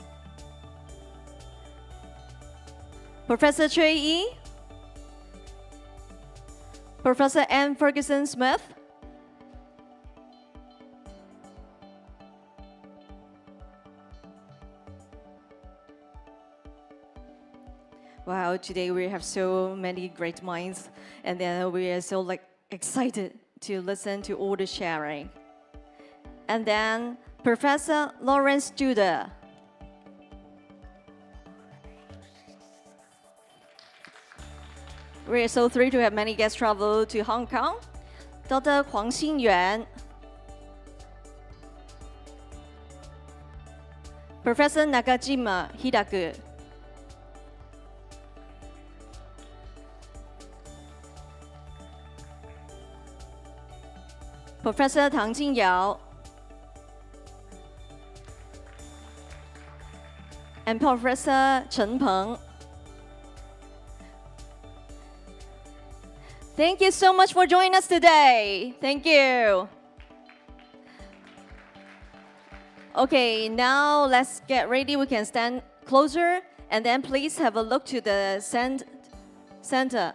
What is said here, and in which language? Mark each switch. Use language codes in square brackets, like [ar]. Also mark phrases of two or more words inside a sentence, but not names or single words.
[en] Professor Chui Yi, Professor Anne Ferguson Smith, wow, today we have so many great minds, and then we are so excited to listen to all the sharing. And then Professor Lawrence Judah. We are so thrilled to have many guests travel to Hong Kong. Dr. Huang Xinyuan, Professor Nakajima Hidaku, Professor Tang Jinyao, and Professor Chen Peng. Thank you so much for joining us today. Thank you. Okay, now let's get ready. We can stand closer, and then please have a look to the center.